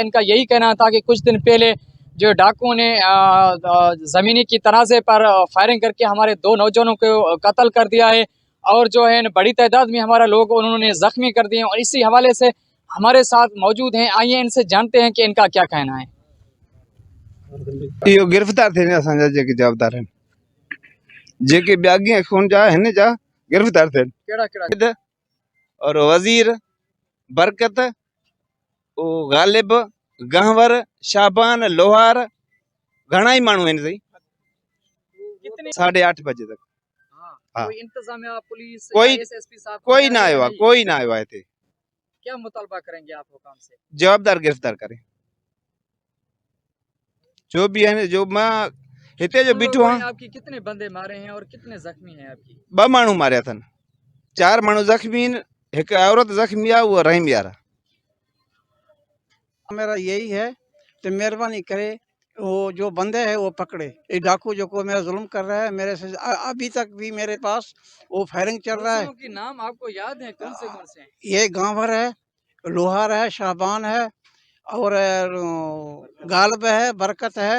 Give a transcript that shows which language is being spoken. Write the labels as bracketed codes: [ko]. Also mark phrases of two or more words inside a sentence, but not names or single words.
[ur] ان کا یہی کہنا تھا کہ کچھ دن پہلے جو ڈاکوؤں نے زمینی کی تنازعے پر فائرنگ کر کے ہمارے 2 نوجوانوں کو قتل کر دیا ہے اور جو ہے بڑی تعداد میں ہمارا لوگ انہوں نے زخمی کر دیے. اور اسی حوالے سے ہمارے ساتھ موجود ہیں، آئیے ان سے جانتے ہیں کہ ان کا کیا کہنا ہے. [sd] इहो गिरफ़्तार थियनि असांजा जेके जवाबदार आहिनि, जेके ॿिया खून जा हिन जा गिरफ़्तार थियनि। केड़ा [ur] اور وزیر، برکت، غالب، گہور, [sd] शाबान, लोहार, घणा ई माण्हू आहिनि। [ur] کتنے 8:30 بجے تک ہاں. کوئی انتظامیہ پولیس کوئی-- یا SSP صاحب [sd] कोई ना आयो आहे, कोई ना आयो आहे हिते। [ur] کیا مطالبہ کریں گے آپ حکام سے? جوابدار گرفتار کرے جو بھی ہے. [sd] जो मां हिते जो उन बीठो [ur] لوگوں نے [sd] आहियां, [ur] آپ کی کتنے بندے مارے ہیں اور کتنے زخمی ہیں آپ کی? [sd] 2 माण्हू मारिया अथनि, 4 माण्हू ज़ख़्मी आहिनि, हिकु औरत ज़ख़्मी आहे, उहा रहीम यार। [ur] میرا یہی ہے کہ مہربانی کرے وہ جو بندے ہیں وہ پکڑے. یہ ڈاکو جو کو میرا ظلم کر رہا ہے میرے سے، ابھی تک بھی میرے پاس وہ فائرنگ چل رہا ہے. ملزموں کے نام آپ کو یاد ہے? کون سے ہیں? یہ گانور ہے، لوہار ہے، شعبان ہے اور غالب ہے، برکت ہے.